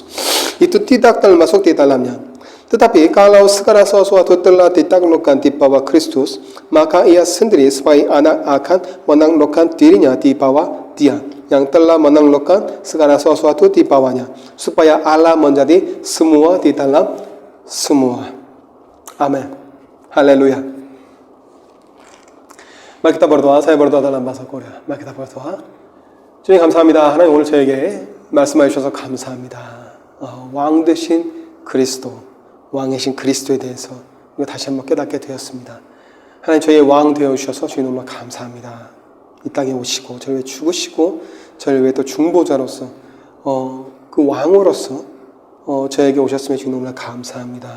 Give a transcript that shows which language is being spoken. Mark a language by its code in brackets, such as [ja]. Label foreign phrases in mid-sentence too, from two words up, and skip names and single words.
[id] Itu tidak termasuk di dalamnya. Tetapi kalau segala sesuatu telah ditaklukkan di bawah Kristus, maka ia sendiri sebagai anak akan menaklukkan dirinya di bawah Dia yang telah menaklukkan segala sesuatu di bawahnya, supaya Allah menjadi semua di dalam semua. Amin. Haleluya. Mari kita berdoa. Saya berdoa dalam bahasa Korea. Mari kita berdoa. [ko] 주님 감사합니다. 하나님 오늘 저에게 말씀해 주셔서 감사합니다. 왕 되신 그리스도, 왕이신 그리스도에 대해서 다시 한번 깨닫게 되었습니다. 하나님 저희의 왕 되어주셔서 주님 너무 감사합니다. 이 땅에 오시고 저를 위해 죽으시고 저를 위해 또 중보자로서 그 왕으로서 저에게 오셨음에 주님 너무나 감사합니다.